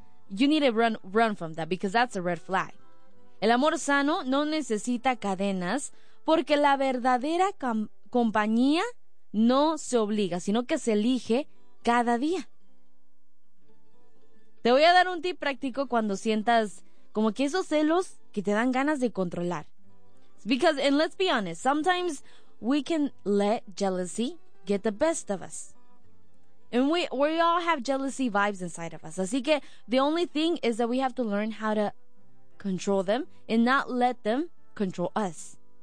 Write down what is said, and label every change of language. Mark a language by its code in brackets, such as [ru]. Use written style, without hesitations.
[en] You need to run from that because that's a red flag. [es] El amor sano no necesita cadenas porque la verdadera compañía no se obliga, sino que se elige cada día. Te voy a dar un tip práctico cuando sientas como que esos celos que te dan ganas de controlar. [en] Because, and let's be honest, sometimes we can let jealousy get the best of us. And we all have jealousy vibes inside of us. [es] Así que [en] the only thing is that we have to learn how to control them and not let them control us.